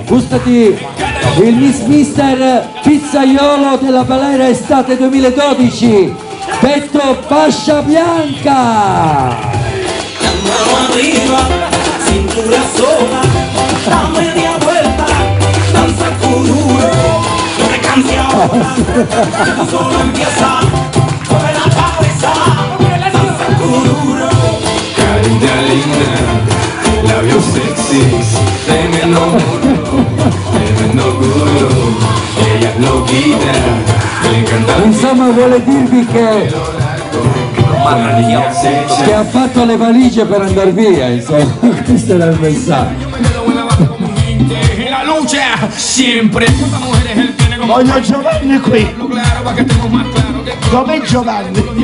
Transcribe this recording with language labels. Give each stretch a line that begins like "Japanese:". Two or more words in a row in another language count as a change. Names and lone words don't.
Italian: Gustati il mister pizzaiolo della Valera estate 2012, detto Fascia Bianca!
Spanish: Cintura sola, da media vuelta, danza kuduro, no te canses ahora, tú solo empieza, mueve la cabeza, danza kuduro. Carita linda, labios sexys, tremendo culo, ella es loquita, le encanta.
Italian: Insomma, vuole dirvi che ha fatto le valigie per andare via, insomma, questo era il messaggio. La luce sempre. Voglio Giovanni qui. Dov'è Giovanni?